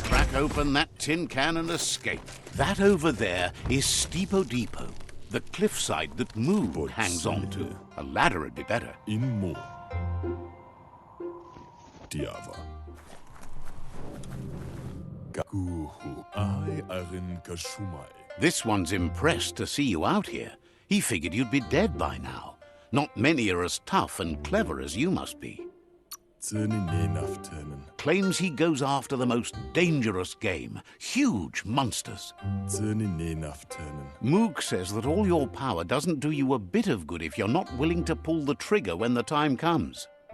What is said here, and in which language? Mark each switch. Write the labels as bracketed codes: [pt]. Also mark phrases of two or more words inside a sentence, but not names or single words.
[en] crack open that tin can and escape. That over there is Steepo Depot, the cliffside that Moog hangs on to. A ladder would be better. Inmo. Diava. Gakuhu. I arin kashumai. This one's impressed to see you out here. He figured you'd be dead by now. Not many are as tough and clever as you must be. Claims he goes after the most dangerous game, huge monsters. Moog says that all your power doesn't do you a bit of good if you're not willing to pull the trigger when the time comes.